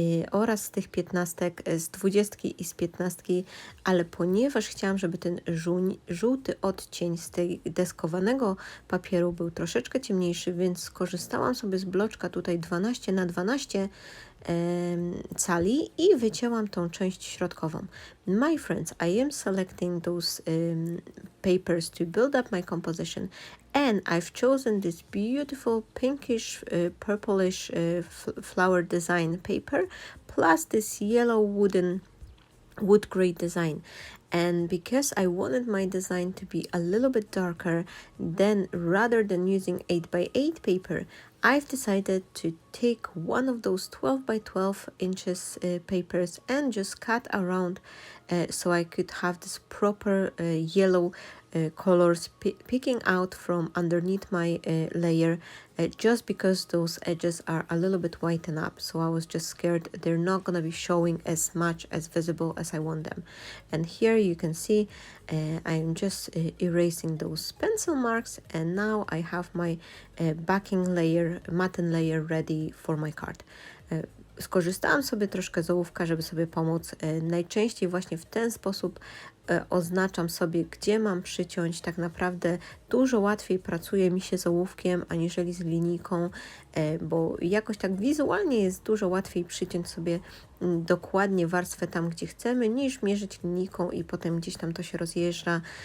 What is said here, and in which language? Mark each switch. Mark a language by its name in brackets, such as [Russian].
[Polish] oraz z tych 15, z 20 i z 15, ale ponieważ chciałam, żeby ten żółty odcień z tej deskowanego papieru był troszeczkę ciemniejszy, więc skorzystałam sobie z bloczka tutaj 12x12 cali i wycięłam tą część środkową. [English] My friends, I am selecting those papers to build up my composition, and I've chosen this beautiful pinkish purplish flower design paper plus this yellow wood grade design. And because I wanted my design to be a little bit darker, then rather than using 8x8 paper, I've decided to take one of those 12x12 inches papers and just cut around so I could have this proper yellow colors peeking out from underneath my layer, just because those edges are a little bit whitened up, so I was just scared they're not gonna be showing as much as visible as I want them. And here you can see I'm just erasing those pencil marks, and now I have my backing layer, matten layer ready for my card. [Polish] Skorzystałam sobie troszkę z ołówka, żeby sobie pomóc. Najczęściej właśnie w ten sposób oznaczam sobie, gdzie mam przyciąć. Tak naprawdę dużo łatwiej pracuje mi się z ołówkiem, aniżeli z linijką, bo jakoś tak wizualnie jest dużo łatwiej przyciąć sobie dokładnie warstwę tam, gdzie chcemy, niż mierzyć linijką i potem gdzieś tam to się rozjeżdża.